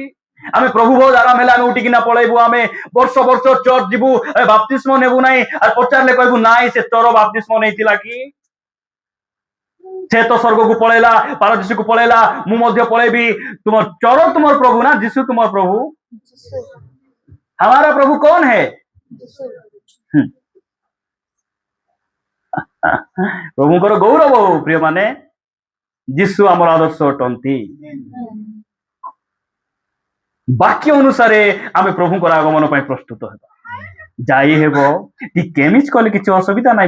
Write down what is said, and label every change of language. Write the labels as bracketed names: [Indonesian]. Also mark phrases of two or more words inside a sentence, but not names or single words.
[Odia] ଆମେ ପ୍ରଭୁ ଭୋଜ ଆରାମ ହେଲେ ଆମେ ଉଠିକିନା ପଳେଇବୁ, ଆମେ ବର୍ଷ ଚର୍ଚ୍ଚ ଯିବୁ, ବାପ୍ତିସ୍ମ ନେବୁ ନାହିଁ। ଆଉ ପଚାରିଲେ କହିବୁ ନାଇଁ ସେ ଚୋର ବାପ୍ତିସ୍ମ ନେଇଥିଲା କି? ସେ ତ ସ୍ୱର୍ଗକୁ ପଳେଇଲା, ପାରଦୀସକୁ ପଳେଇଲା, ମୁଁ ମଧ୍ୟ ପଳେଇବି। ତୁମର ଚୋର ତୁମର ପ୍ରଭୁ ନା ଯୀଶୁ ତୁମର ପ୍ରଭୁ? [Hindi] हमारा प्रभु कौन है? [Odia] प्रभुଙ୍କର ଗୌରବ ହଉ। ପ୍ରିୟ ମାନେ, ଯୀଶୁ ଆମର ଆଦର୍ଶ ଅଟନ୍ତି। ବାକ୍ୟ ଅନୁସାରେ ଆମେ ପ୍ରଭୁଙ୍କର ଆଗମନ ପାଇଁ ପ୍ରସ୍ତୁତ ହେବା। ଯାଇ ହେବ, କେମିତି କଲେ କିଛି ଅସୁବିଧା ନାହିଁ।